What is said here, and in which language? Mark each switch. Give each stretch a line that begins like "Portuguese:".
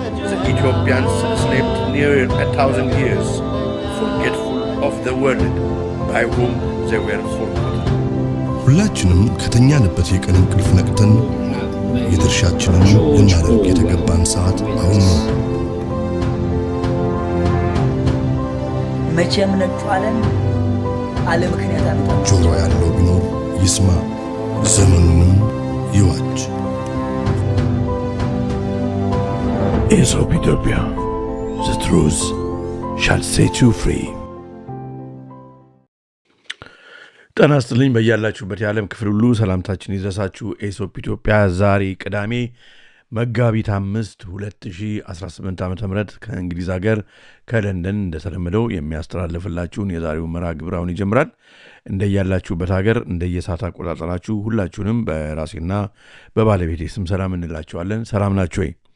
English: The Ethiopians slept near 1,000 years, forgetful of the world by whom they were forgotten.
Amharic: ሁላችንም ከተኛንበት የቀን እንቅልፍ ነቅተን የድርሻችንን ልናደርግ የተገባን ሰዓት አሁን ነው። መቼም ነጩ ዓለም አለ ምክንያት አመጣ። ጆሮ ያለው ቢኖር ይስማ፣ ዘመኑንም ይዋጅ።
English: Aesop Ethiopia, the truth shall set you free.
Amharic: ጤና ይስጥልኝ በያላችሁበት የዓለም ክፍል ሁሉ ሰላምታችን ይድረሳችሁ። ኤሶፕ ኢትዮጵያ ዛሬ ቅዳሜ መጋቢት 5 2018 ዓ.ም ከእንግሊዝ ሀገር ከለንደን እንደተለመደው የሚያስተላልፍላችሁን የዛሬው መርሃ ግብር አሁን ይጀምራል። እንደያላችሁበት ሀገር እንደየሰዓት አቆጣጠራችሁ ሁላችሁንም በራሴና በባለቤቴ ስም ሰላም እንላችኋለን። ሰላም ናችሁ ወይ?